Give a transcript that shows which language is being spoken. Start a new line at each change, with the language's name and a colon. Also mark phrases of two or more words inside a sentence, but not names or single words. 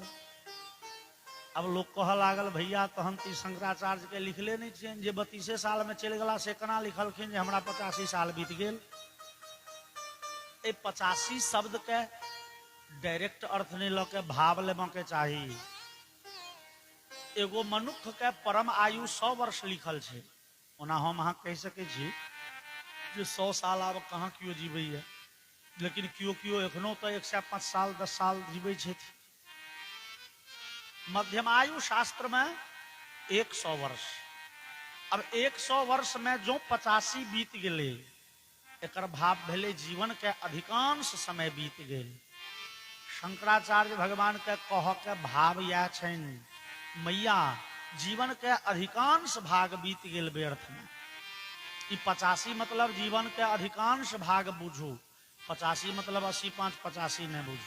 Maithili: अब लोग कह लागल भैया तहन ती शंकराचार्य के लिखले नहीं छे जे 32 साल में चल गला, से केना लिखलखिन जे हमरा 85 साल बीत गेल। ए 85 शब्द के डायरेक्ट अर्थ नहीं ल के भाव लेबा के चाही। एगो मनुष्य के परम आयु 100 वर्ष लिखल छे। ओना हम अहाँ कह सके छी जे 100 साल आब कहाँ क्यों जीवे है, लेकिन क्यों क्यों एखनो तो 105 साल 10 साल जीवे छे। मध्यमायु शास्त्र में 100 वर्ष। अब 100 वर्ष में जो 85 बीत गेले, एकर भाव भेले जीवन के अधिकांश समय बीत गेल। शंकराचार्य भगवान के कह के भाव यह छन, मैया जीवन के अधिकांश भाग बीत गेल व्यर्थ में। 85 मतलब जीवन के अधिकांश भाग बुझू, 85 मतलब 85 85 नहीं बुझू।